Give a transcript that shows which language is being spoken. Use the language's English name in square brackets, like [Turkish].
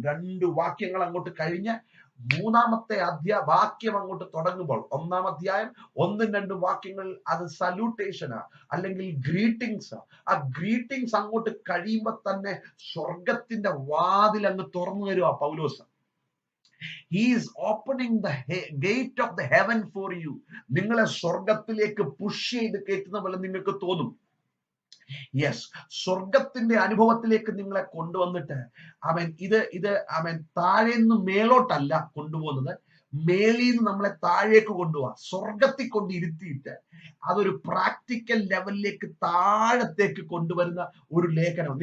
[Malayalam] 2 വാക്യങ്ങൾ അങ്ങോട്ട് കഴിഞ്ഞ് മൂന്നാമത്തെ വാക്യം അങ്ങോട്ട് തുടങ്ങുമ്പോൾ, ഒന്നാം അധ്യായം 1-2 വാക്യങ്ങൾ അത് സല്യൂട്ടേഷനാ, അല്ലെങ്കിൽ ഗ്രീറ്റിംഗ്സ്. ആ ഗ്രീറ്റിംഗ്സ് അങ്ങോട്ട് കഴിയുമ്പോ തന്നെ സ്വർഗത്തിന്റെ വാതിൽ അങ്ങ് തുറന്നു തരുവാ പൗലോസ്. [English] He is opening the gate of the heaven for you. [Malayalam] നിങ്ങളെ സ്വർഗത്തിലേക്ക് പുഷ് ചെയ്ത് കയറ്റുന്ന പോലെ നിങ്ങൾക്ക് തോന്നും. യെസ്, സ്വർഗത്തിന്റെ അനുഭവത്തിലേക്ക് നിങ്ങളെ കൊണ്ടുവന്നിട്ട് ഇത് താഴേന്ന് മേലോട്ടല്ല കൊണ്ടുപോകുന്നത്, മേളിൽ നിന്ന് നമ്മളെ താഴേക്ക് കൊണ്ടുപോവാ, സ്വർഗത്തിൽ കൊണ്ട് ഇരുത്തിയിട്ട് അതൊരു പ്രാക്ടിക്കൽ ലെവലിലേക്ക് താഴത്തേക്ക് കൊണ്ടുവരുന്ന ഒരു ലേഖനം.